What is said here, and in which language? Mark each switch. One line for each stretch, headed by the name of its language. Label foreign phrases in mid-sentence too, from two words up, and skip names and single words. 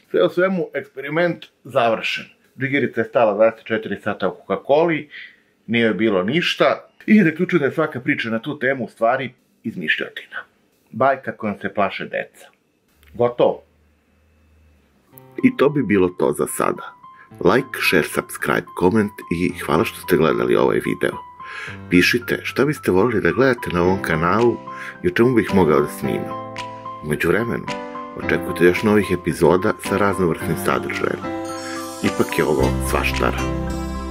Serbian: Sve u svemu, eksperiment završen. Džigerica je stala 24 sata u Coca-Coli, nije bilo ništa i zaključujem da je svaka priča na tu temu u stvari izmišljotina. Bajka kojom se plaše deca. Gotovo. I to bi bilo to za sada.
English: Like, share, subscribe, comment
Serbian: i hvala što ste gledali ovaj video. Pišite šta biste voljeli da gledate na ovom kanalu i o čemu bih mogao da snimam. U međuvremenu, očekujte još novih epizoda sa raznovrsnim sadržajem. Ipak je ovo svaštara.